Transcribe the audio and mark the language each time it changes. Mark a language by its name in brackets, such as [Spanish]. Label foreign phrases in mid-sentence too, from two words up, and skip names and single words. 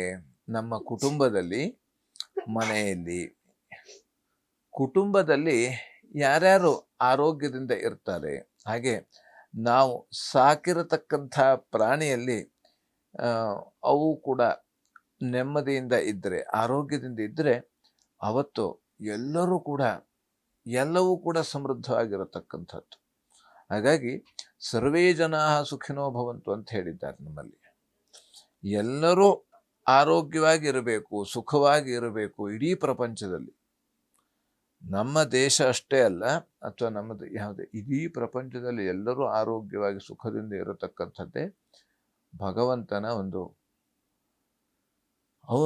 [Kannada] ನಮ್ಮ ಕುಟುಂಬದಲ್ಲಿ ಯಾರ್ಯಾರು ಆರೋಗ್ಯದಿಂದ ಇರ್ತಾರೆ, ಹಾಗೆ ನಾವು ಸಾಕಿರತಕ್ಕಂಥ ಪ್ರಾಣಿಯಲ್ಲಿ ಅವು ಕೂಡ ನೆಮ್ಮದಿಯಿಂದ ಇದ್ದರೆ, ಆರೋಗ್ಯದಿಂದ ಇದ್ದರೆ ಅವತ್ತು ಎಲ್ಲವೂ ಕೂಡ ಸಮೃದ್ಧವಾಗಿರತಕ್ಕಂಥದ್ದು. ಹಾಗಾಗಿ [Sanskrit] ಸರ್ವೇ ಜನಾ ಸುಖಿನೋ ಭವಂತು [Kannada] ಅಂತ ಹೇಳಿದ್ದಾರೆ ನಮ್ಮಲ್ಲಿ. ಎಲ್ಲರೂ ಆರೋಗ್ಯವಾಗಿ ಇರಬೇಕು, ಸುಖವಾಗಿ ಇರಬೇಕು. ಇಡೀ ಪ್ರಪಂಚದಲ್ಲಿ, ನಮ್ಮ ದೇಶ ಅಷ್ಟೇ ಅಲ್ಲ, ಅಥವಾ ನಮ್ಮದು ಯಾವುದೇ ಇಡೀ ಪ್ರಪಂಚದಲ್ಲಿ ಎಲ್ಲರೂ ಆರೋಗ್ಯವಾಗಿ ಸುಖದಿಂದ ಇರತಕ್ಕಂಥದ್ದೇ ಭಗವಂತನ ಅವನು.